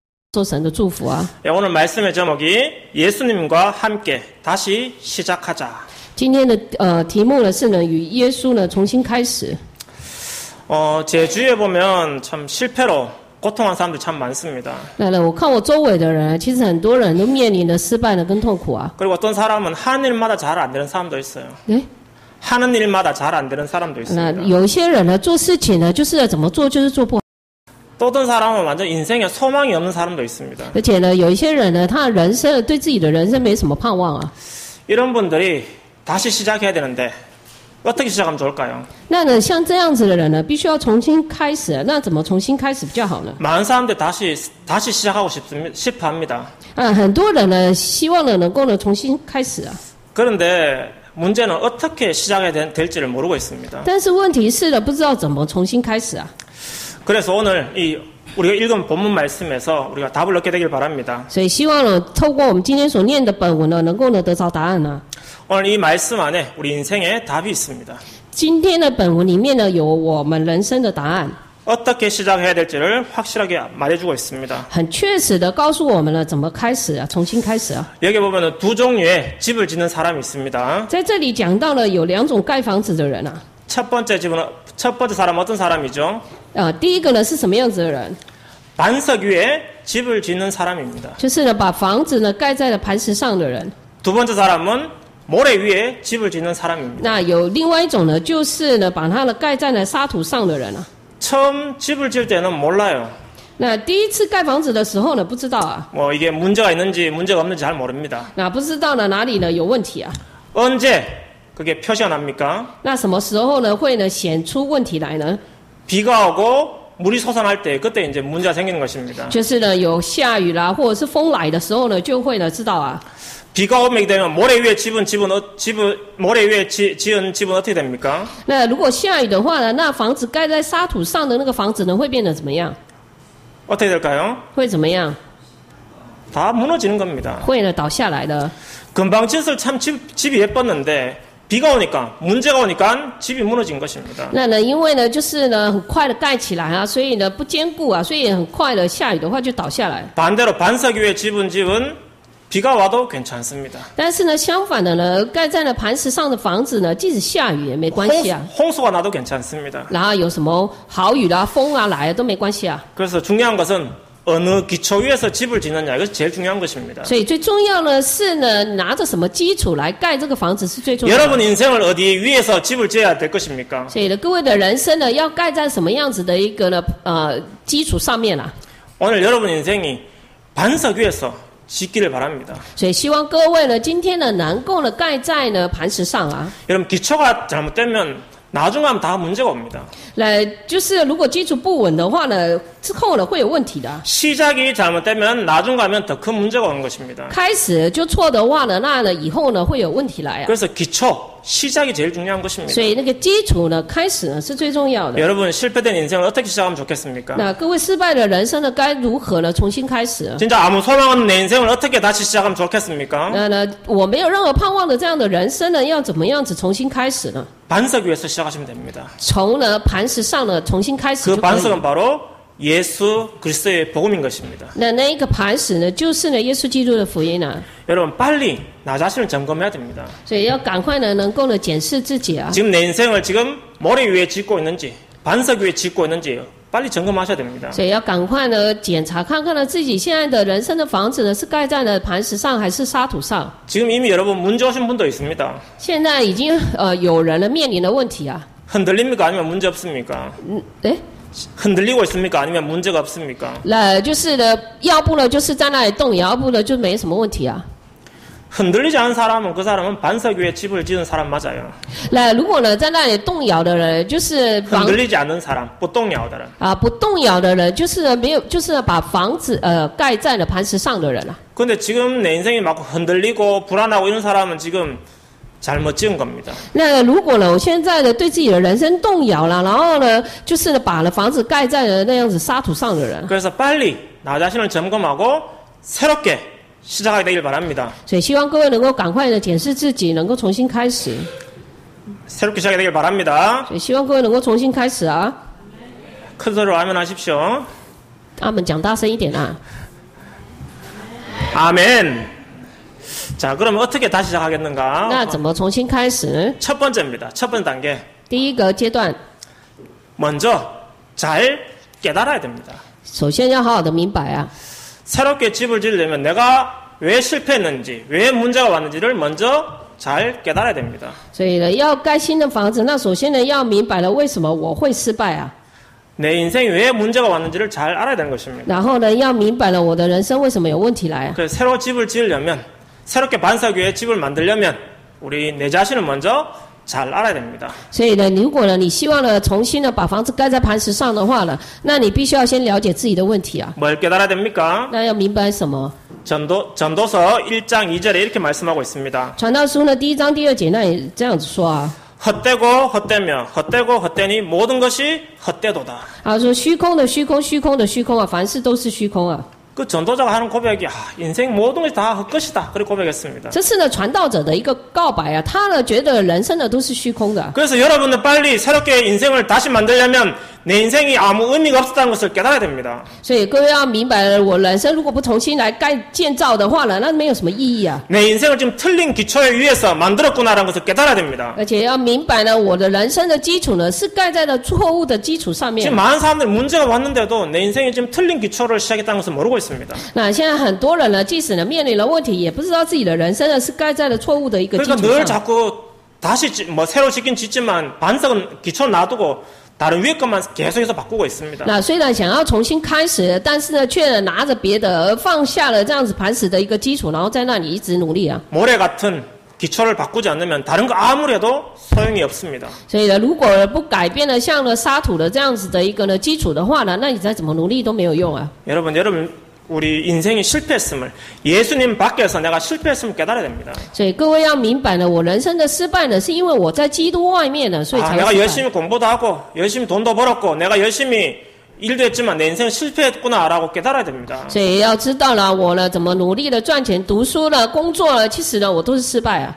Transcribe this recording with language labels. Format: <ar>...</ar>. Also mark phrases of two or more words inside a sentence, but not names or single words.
<zh>受神的祝福啊！</zh> <ko>오늘 말씀의 제목이 예수님과 함께 다시 시작하자.</ko> <zh>今天的题目呢是呢与耶稣呢重新开始。</zh> <ko>제 주위에 보면 참 실패로 고통한 사람들 참 많습니다.</ko> <zh>我看我周围的人，其实很多人都面临了失败呢跟痛苦啊。</zh> <ko>그리고 어떤 사람은 하는 일마다 잘 안 되는 사람도 있어요. 네? 하는 일마다 잘 안 되는 사람도</ko> <zh>那</zh> <ko>있습니다.</ko> <zh>有一些人呢做事情呢就是怎么做就是做不好，</zh> <ko>또 어떤 사람은 완전 인생에 소망이 없는 사람도 있습니다.</ko> <zh>而且呢有一些人呢他的人生对自己的人生没什么盼望啊。</zh> <ko>이런 분들이 다시 시작해야 되는데 어떻게 시작하면 좋을까요?</ko> <zh>那呢像这样子的人呢必须要重新开始，那怎么重新开始比较好呢？</zh> <ko>많은 사람들이 다시 시작하고 싶어합니다.</ko> <zh>很多人呢希望呢能够呢重新开始啊。</zh> <ko>그런데 문제는 어떻게 시작해야 될지를 모르고 있습니다.</ko> <zh>但是问题是呢不知道怎么重新开始啊。</zh> <ko>그래서 오늘 우리가 읽은 본문 말씀에서 우리가 답을 얻게 되길 바랍니다.</ko> <zh>所以希望呢透过我们今天所念的本文呢能够呢得着答案啊。</zh> <ko>오늘 이 말씀 안에 우리 인생의 답이 있습니다.</ko> <zh>今天的本文里面呢有我们人生的答案，</zh> <ko>어떻게 시작해야 될지를 확실하게 말해주고 있습니다.</ko> <zh>很确实的告诉我们了怎么开始啊，重新开始啊。</zh> <ko>여기 보면 두 종류의 집을 짓는 사람이 있습니다.</ko> <zh>在这里讲到了有两种盖房子的人啊。</zh> <ko>첫 번째 사람 어떤 사람이죠?</ko> <zh>第一个呢是什么样子的人？</zh> <ko>반석 위에 집을 짓는 사람입니다.</ko> <zh>就是呢把房子呢盖在了磐石上的人。</zh> <ko>두 번째 사람은 모래 위에 집을 짓는 사람입니다.</ko> <zh>那有另外一种呢，就是呢把它呢盖在了沙土上的人啊。</zh> <ko>처음 집을 지을 때는 몰라요.</ko> <zh>那第一次盖房子的时候呢，不知道啊，</zh> <ko>이게 문제가 있는지 문제가 없는지 잘 모릅니다.</ko> <zh>那不知道呢哪里呢有问题啊？</zh> <ko>언제 그게 표시가 납니까?</ko> <zh>那什么时候呢会呢显出问题来呢？</zh> <ko>비가 오고 물이 솟아날 때 그때 이제 문제가 생기는 것입니다.</ko> <zh>就是呢有下雨啦，或者是风来的时候呢，就会呢知道啊。</zh> <ko>비가 오게 되면 모래 위에 지은 집은 어떻게 됩니까?</ko> <zh>那如果下雨的话呢，那房子盖在沙土上的那个房子呢，会变得怎么样？</zh> <ko>어떻게 될까요?</ko> <zh>会怎么样？</zh> <ko>다 무너지는 겁니다.</ko> <zh>会呢倒下来的。</zh> <ko>금방 짓을 참 집이 예뻤는데 비가 오니까 문제가 오니까 집이 무너진 것입니다.</ko> <zh>那呢，因为呢就是呢很快的盖起来啊，所以呢不坚固啊，所以很快的下雨的话就倒下来。</zh> <ko>반대로 반석 위에 집은 집은 비가 와도 괜찮습니다.</ko> <zh>但是呢，相反的呢，盖在了磐石上的房子呢，即使下雨也没关系啊。</zh> <ko>홍수가 나도 괜찮습니다.</ko> <zh>然后有什么豪雨啦、风啊来都没关系啊。</zh> <ko>그래서 중요한 것은 어느 기초 위에서 집을 짓느냐 이것이 제일 중요한 것입니다.</ko> <zh>所以最重要呢是呢，拿着什么基础来盖这个房子是最重要的。</zh> <ko>여러분 인생을 어디 위에서 집을 지어야 될 것입니까?</ko> <zh>所以呢，各位的人生呢，要盖在什么样子的一个呢基础上面啦？</zh> <ko>오늘 여러분 인생이 반석 위에서 짓기를 바랍니다.</ko> <zh>所以希望各位呢，今天呢能够呢盖在呢磐石上啊。</zh> <ko>여러분 기초가 잘못되면 나중에 하면 다 문제가 옵니다.</ko> <zh>就是如果基础不稳的话呢，之后呢会有问题的。</zh> <ko>시작이 잘못되면 나중 가면 더 큰 문제가 오는 것입니다.</ko> <zh>开始就错的话呢，那呢以后呢会有问题来啊。</zh> <ko>그래서 기초, 시작이 제일 중요한 것입니다.</ko> <zh>所以那个基础呢，开始呢是最重要的。</zh> <ko>여러분 실패된 인생을 어떻게 시작하면 좋겠습니까?</ko> <zh>那各位失败的人生呢，该如何呢重新开始？</zh> <ko>진짜 아무 소망 없는 내 인생을 어떻게 다시 시작하면 좋겠습니까?</ko> <zh>那呢，我没有任何盼望的这样的人生呢，要怎么样子重新开始呢？</zh> <ko>반석 위에서 시작하시면 됩니다.</ko> <zh>从呢磐石上呢重新开始</zh> <ko>그</ko> <zh>就可以。</zh> <ko>반석은 바로 예수 그리스도의 복음인 것입니다.</ko> <zh>那一个磐石呢，就是呢耶稣基督的福音啊。</zh> <ko>여러분 빨리 나 자신을 점검해야 됩니다.</ko> <zh>所以要赶快呢，能够呢检视自己啊。</zh> <ko>지금 내 인생을 지금 모래 위에 짓고 있는지 반석 위에 짓고 있는지 빨리 점검하셔야 됩니다.</ko> <zh>所以要赶快呢检查看看呢自己现在的人生的房子呢是盖在了磐石上还是沙土上。</zh> <ko>지금 이미 여러분 문제 오신 분도 있습니다.</ko> <zh>现在已经有人呢面临的问题啊。</zh> <ko>흔들립니까 아니면 문제 없습니까? 흔들리고 있습니까 아니면 문제가 없습니까?</ko> <zh>就是呢，要不呢就是在那里动摇，要不呢就没什么问题啊。</zh> <ko>흔들리지 않은 사람은 그 사람은 반석 위에 집을 지은 사람 맞아요.</ko> <zh>如果呢在那里动摇的人，就是</zh> <ko>흔들리지 않는 사람,</ko> <zh>不动摇的人. 不动摇的人，就是没有，就是把房子盖在了磐石上的人啊。</zh> <ko>근데 지금 내 인생이 막 흔들리고 불안하고 이런 사람은 지금 잘못 지은 겁니다.</ko> <zh>那如果呢，我现在呢对自己的人生动摇了，然后呢就是呢把了房子盖在了那样子沙土上的人。</zh> <ko>그래서 빨리 나 자신을 점검하고 새롭게 시작하게 되길 바랍니다.</ko> <zh>所以希望各位能够赶快的检视自己，能够重新开始。</zh> <ko>새롭게 시작하게 되길 바랍니다.</ko> <zh>所以希望各位能够重新开始啊。</zh> <ko>큰 소리로 아멘하십시오.</ko> <zh>阿们讲大声一点啊。</zh> <ko>아멘. 자, 그러면 어떻게 다시 시작하겠는가?</ko> <zh>那怎么重新开始呢？</zh> <ko>첫 번째입니다. 첫 번째 단계.</ko> <zh>第一个阶段，</zh> <ko>먼저 잘 깨달아야 됩니다.</ko> <zh>首先要好好的明白啊，</zh> <ko>새롭게 집을 지으려면 내가 왜 실패했는지, 왜 문제가 왔는지를 먼저 잘 깨달아야 됩니다.</ko> <zh>所以呢，要盖新的房子，那首先呢要明白了为什么我会失败啊，</zh> <ko>내 인생이 왜 문제가 왔는지를 잘 알아야 되는 것입니다.</ko> <zh>然后呢要明白了我的人生为什么有问题来啊。</zh> <ko>그래서 새로 집을 지으려면, 새롭게 반석위에 집을 만들려면 우리 내 자신을 먼저 잘 알아야 됩니다.</ko> <zh>所以呢，如果呢你希望呢重新的把房子盖在磐石上的话呢，那你必须要先了解自己的问题啊。</zh> <ko>뭘 깨달아야 됩니까?</ko> <zh>那要明白什么？</zh> <ko>전도서 1장 2절에 이렇게 말씀하고 있습니다.</ko> <zh>传道书呢第1章第2节那也这样子说啊，</zh> <ko>헛되고 헛되며 헛되고 헛되니 모든 것이 헛되도다.</ko> <zh>他说虚空的虚空，虚空的虚空啊，凡事都是虚空啊。</zh> <ko>그 전도자가 하는 고백이 인생 모든 것이 다 헛것이다. 그렇게 고백했습니다.</ko> <zh>这是呢传道者的一个告白啊，他呢觉得人生呢都是虚空的。</zh> <ko>그래서 여러분은 빨리 새롭게 인생을 다시 만들려면 내 인생이 아무 의미가 없었다는 것을 깨달아야 됩니다.</ko> <zh>所以各位要明白了，我人生如果不重新来建造的话呢，那没有什么意义啊。</zh> <ko>내 인생을 지금 틀린 기초에 위해서 만들었구나라는 것을 깨달아야 됩니다.</ko> <zh>而且要明白呢，我的人生的基础呢是盖在了错误的基础上面</zh> <ko>지금 。 많은 사람들 문제가 왔는데도 내 인생이 지금 틀린 기초를 시작했다는 것을 모르고 있습니다.</ko> <zh>那现在很多人呢，即使呢面临了问题，也不知道自己的人生呢是盖在了错误的一个基</zh> <ko>그러니까</ko> <zh>础</zh> <ko>늘</ko> <zh>上。</zh> <ko>자꾸 다시 새로 짓긴 짓지만 반석은 기초 놔두고 다른 위에 것만 계속해서 바꾸고 있습니다.</ko> <zh>那虽然想要重新开始，但是呢，却拿着别的，而放下了这样子磐石的一个基础，然后在那里一直努力啊。</zh> <ko>모래 같은 기초를 바꾸지 않으면 다른 거 아무리 해도 소용이 없습니다.</ko> <zh>所以呢，如果不改变了像呢沙土的这样子的一个呢基础的话呢，那你再怎么努力都没有用啊。</zh> <ko>여러분 우리 인생이 실패했음을 예수님 밖에서 내가 실패했음을 깨달아야 됩니다.</ko> <zh>所以各位要明白呢，我人生的失败呢，是因为我在基督外面呢，所以才</zh> <ko>내가</ko> <zh>失败。</zh> <ko>열심히 공부도 하고 열심히 돈도 벌었고 내가 열심히 일도 했지만 내 인생은 실패했구나라고 깨달아야 됩니다.</ko> <zh>所以要知道了，我呢怎么努力的赚钱、读书了、工作了，其实呢我都是失败啊。</zh>